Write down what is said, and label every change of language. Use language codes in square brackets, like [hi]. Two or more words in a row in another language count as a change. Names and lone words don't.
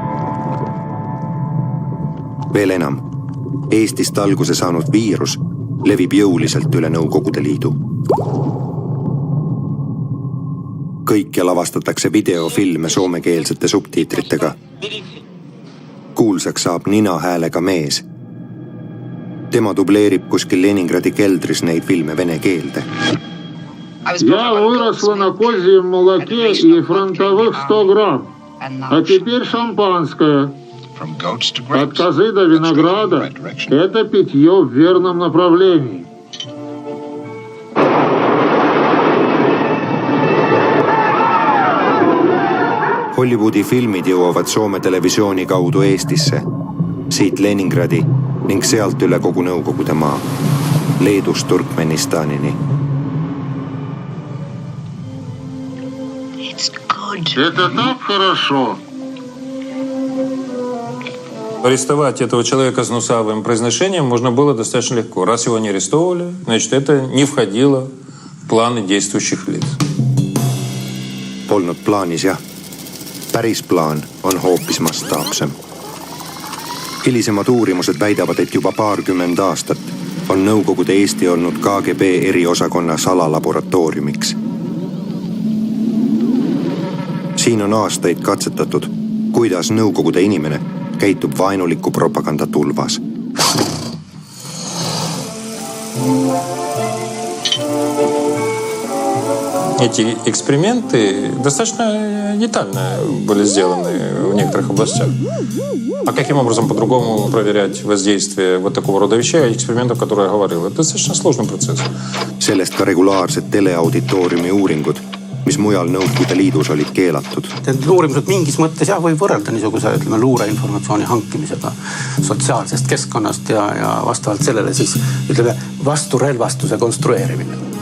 [et] Veel enam, Eestist alguse saanud viirus levib jõuliselt üle Nõukogude Liidu. Kõike lavastatakse videofilme soomekeelsete subtiitritega. Kuulsaks saab ninahäälega mees. Tema dubleerib kuskil Leningradi keldris neid filme vene keelde. [ru] Я выросла на козьем молоке и фронтовых 100 грамм. А теперь шампанское. От козы до винограда – это питье в верном направлении. [et] Hollywoodi filmid jõuavad Soome televisiooni kaudu Eestisse, siit Leningradi ning sealt üle kogu Nõukogude maa, Leedust Turkmenistanini. [ru] Это так хорошо. Арестовать этого человека с гнусавым произношением можно было достаточно легко. Раз его не арестовывали, значит, это не входило в планы действующих лиц. [et] Polnud plaanis, jah. Päris plaan on hoopis mastaapsem. Hilisemad uurimused väidavad, et juba 20 aastat on Nõukogude Eesti olnud KGB eriosakonna salalaboratooriumiks. Siin on aastaid katsetatud, kuidas Nõukogude inimene käitub vaenuliku propaganda tulvas. [ru] Эти эксперименты достаточно детально были сделаны в некоторых областях. А каким образом по-другому проверять воздействие вот такого рода вещей, экспериментов, которые я говорил? Это достаточно сложный процесс. [et] Sellest ka regulaarsed teleauditooriumi uuringud, mis mujal Nõukogude Liidus olid keelatud. Uurimused mingis mõttes jah, võib võrrelda niisuguse luureinformatsiooni hankimisega sotsiaalsest keskkonnast ja vastavalt sellele siis vasturelvastuse konstrueerimine.